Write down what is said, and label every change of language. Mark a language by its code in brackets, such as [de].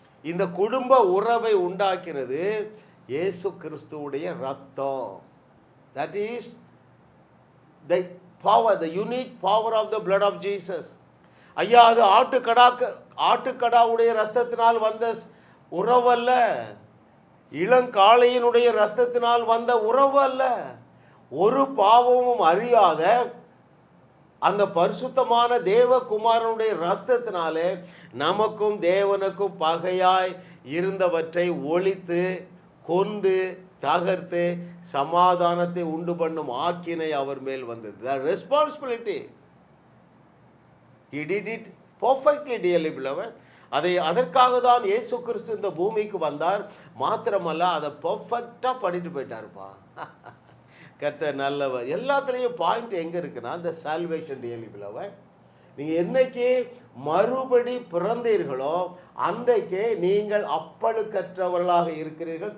[ta] இந்த குடும்ப உறவை உண்டாக்கினது இயேசு கிறிஸ்துவுடைய ரத்தம். [en] That is the power, the unique power of the blood of Jesus. [ta] ஐயா, அது ஆட்டுக்கடாவுடைய ரத்தத்தினால் வந்த உறவு அல்ல, இளங்காளையினுடைய ரத்தத்தினால் வந்த உறவு அல்ல. ஒரு பாவமும் அறியாத அந்த பரிசுத்தமான தேவகுமாரனுடைய ரத்தத்தினாலே நமக்கும் தேவனுக்கும் பகையாய் இருந்தவற்றை ஒழித்து கொண்டு தகர்த்து சமாதானத்தை உண்டு பண்ணும் ஆக்கினை அவர் மேல் வந்தது. [en] The responsibility. He did it perfectly, dearly beloved. [ta] அதற்காக தான் இயேசு கிறிஸ்து இந்த பூமிக்கு வந்தார். மாத்திரமல்ல, அதை பர்ஃபெக்டாக பண்ணிட்டு போயிட்டாருப்பா. கர்த்தர் நல்லவர். எல்லாத்துலேயும் பாயிண்ட் எங்கே இருக்குன்னா, இந்த சால்வேஷன் டியர்லி பிலவட். நீங்கள் என்னைக்கு மறுபடி பிறந்தீர்களோ அன்றைக்கே நீங்கள் அப்பழுக்கற்றவர்களாக இருக்கிறீர்கள்.